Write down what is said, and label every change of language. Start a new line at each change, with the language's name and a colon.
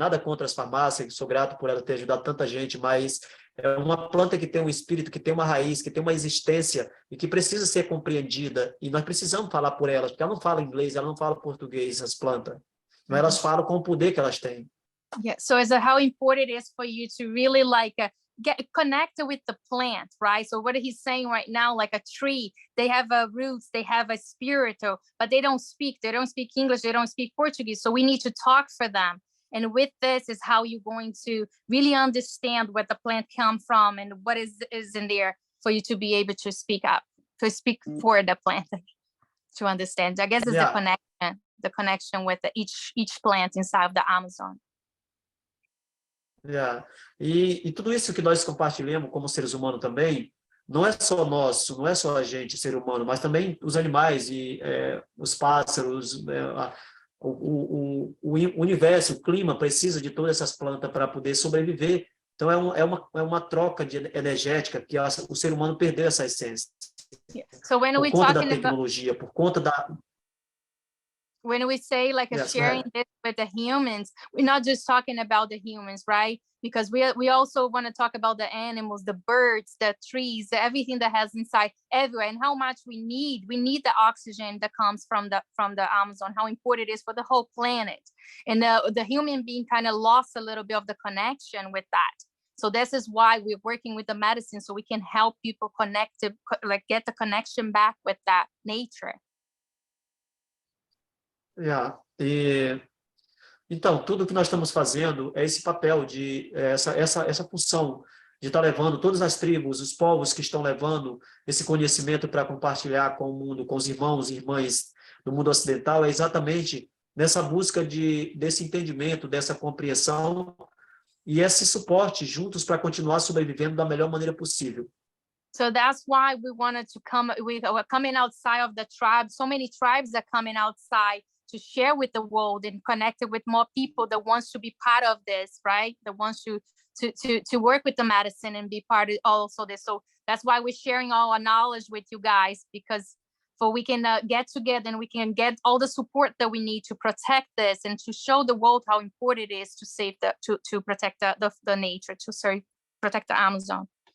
Portuguese: Nada contra as farmácias, sou grato por ela ter ajudado tanta gente, mas é uma planta que tem um espírito, que tem uma raiz, que tem uma existência e que precisa ser compreendida. E nós precisamos falar por elas, porque ela não fala inglês, ela não fala português, as plantas. Mas elas falam com o poder que elas têm.
English: Yeah. So how important it is for you to really get connected with the plant, right? So what he's saying right now, like a tree, they have a roots, they have a spirit, but they don't speak English, they don't speak Portuguese. So we need to talk for them. And with this is how you're going to really understand where the plant come from and what is in there for you to be able to speak up, to speak for the plant, to understand. I guess it's the connection with each plant inside of the Amazon. Yeah.
Portuguese: E tudo isso que nós compartilhamos como seres humanos também, não é só nosso, não é só a gente, ser humano, mas também os animais e os pássaros, o universo, o clima precisa de todas essas plantas para poder sobreviver. Então é uma troca energética que o ser humano perdeu essa essência.
English: Yeah. So when
Portuguese: por conta da tecnologia, por conta da...
English: When we say sharing this with the humans, we're not just talking about the humans, right? Because we also want to talk about the animals, the birds, the trees, everything that has inside everywhere, and how much we need the oxygen that comes from the Amazon, how important it is for the whole planet. And the human being kind of lost a little bit of the connection with that. So this is why we're working with the medicine, so we can help people connect to, get the connection back with that nature. Yeah.
Portuguese: Então, tudo que nós estamos fazendo é esse papel de essa função de estar levando todas as tribos, os povos que estão levando esse conhecimento para compartilhar com o mundo, com os irmãos e irmãs do mundo ocidental, é exatamente nessa busca desse entendimento, dessa compreensão e esse suporte juntos para continuar sobrevivendo da melhor maneira possível.
English: So that's why we wanted to we're coming outside of the tribe. So many tribes are coming outside to share with the world and connect with more people that wants to be part of this, right? That wants to work with the medicine and be part of also this. So that's why we're sharing all our knowledge with you guys, because we can get together and we can get all the support that we need to protect this and to show the world how important it is to save to protect the nature, protect the Amazon.